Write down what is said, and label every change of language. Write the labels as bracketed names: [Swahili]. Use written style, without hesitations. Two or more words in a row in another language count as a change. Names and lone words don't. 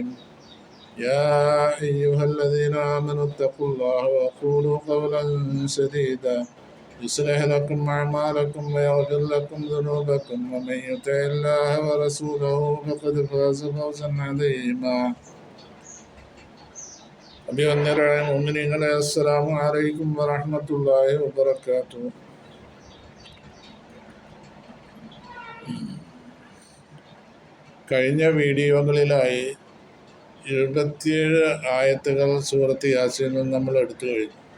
[Arabic] يا أيها الذين آمنوا اتقوا الله وقولوا قولا سديدا يصلح لكم أعمالكم ويغفر لكم ذنوبكم ومن يطع الله ورسوله فقد فاز فوزا عظيما. [Malayalam] അഭിവന്ദരായ മുഅ്മിനീങ്ങളെ, [Arabic] السلام عليكم ورحمة الله وبركاته. [Malayalam] കഴിഞ്ഞ വീഡിയോകളിലായി 27 ആയത്തുകൾ സൂറത്ത് യാസീനിൽ നമ്മൾ എടുത്തു കഴിഞ്ഞു.